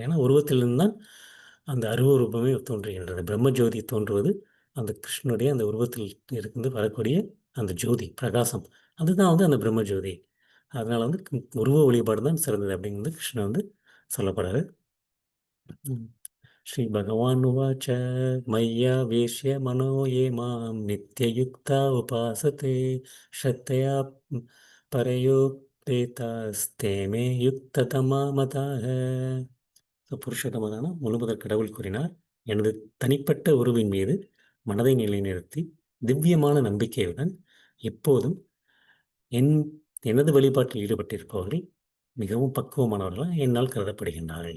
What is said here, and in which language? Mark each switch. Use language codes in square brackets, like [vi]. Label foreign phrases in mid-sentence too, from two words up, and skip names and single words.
[ta] ஏன்னா உருவத்திலிருந்து தான் அந்த அருவ ரூபமே தோன்றுகின்றது. பிரம்மஜோதி தோன்றுவது அந்த கிருஷ்ணனுடைய அந்த உருவத்தில் இருந்து வரக்கூடிய அந்த ஜோதி, பிரகாசம். அதுதான் வந்து அந்த பிரம்மஜோதி. அதனால வந்து உருவ வழிபாடு தான் சிறந்தது அப்படிங்கிறது கிருஷ்ணர் வந்து சொல்லப்படுறாரு. ம். [sa] श्रीभगवानुवाच मय्यावेश्य मनो ये मां नित्ययुक्ता उपासते श्रद्धया परयोपेतास्ते मे युक्ततमा मताः. [ta] புருஷோத்தமனான முழுமுதற் கடவுள் கூறினார், எனது தனிப்பட்ட உருவின் மீது மனதை நிலைநிறுத்தி திவ்யமான நம்பிக்கையுடன் எப்போதும் என் எனது வழிபாட்டில் ஈடுபட்டிருப்பவர்கள் மிகவும் பக்குவமானவர்களாக என்னால் கருதப்படுகின்றார்கள்.